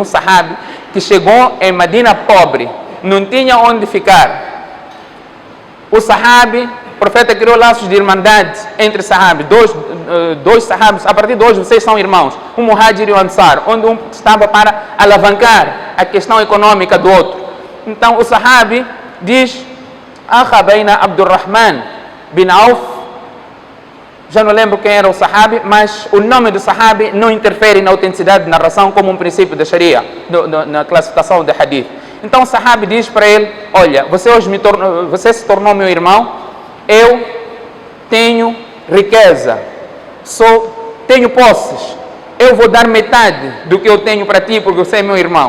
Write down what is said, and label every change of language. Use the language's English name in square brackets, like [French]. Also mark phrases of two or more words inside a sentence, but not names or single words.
[Portuguese] Um sahabi que chegou em Medina pobre, não tinha onde ficar. O sahabi, o profeta criou laços de irmandade entre sahabis, dois sahabis. A partir de hoje vocês são irmãos, um muhajir e um ansar, onde um estava para alavancar a questão econômica do outro. Então o sahabi diz, [Arabic] آخى بين [Portuguese] Abdurrahman bin Auf. Já não lembro quem era o sahabi, mas o nome do sahabi não interfere na autenticidade de narração, como um princípio da Sharia, na classificação de hadith. Então o sahabi diz para ele, olha, você se tornou meu irmão, eu tenho riqueza, tenho posses, eu vou dar metade do que eu tenho para ti, porque você é meu irmão.